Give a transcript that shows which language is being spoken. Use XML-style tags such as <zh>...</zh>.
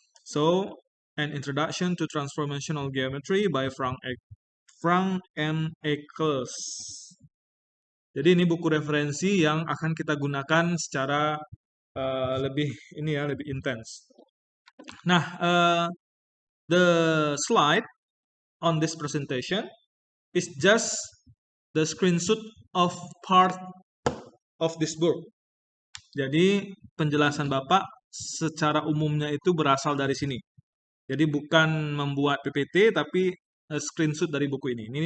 <en>So, an introduction to transformational geometry by Frank M. Eccles.</en> <id>Jadi ini buku referensi yang akan kita gunakan secara lebih intens.</id> <en>Nah, the slide on this presentation is just the screenshot of part of this book.</en> <id>Jadi penjelasan Bapak secara umumnya itu berasal dari sini. Jadi bukan membuat PPT tapi screenshot dari buku ini.</id>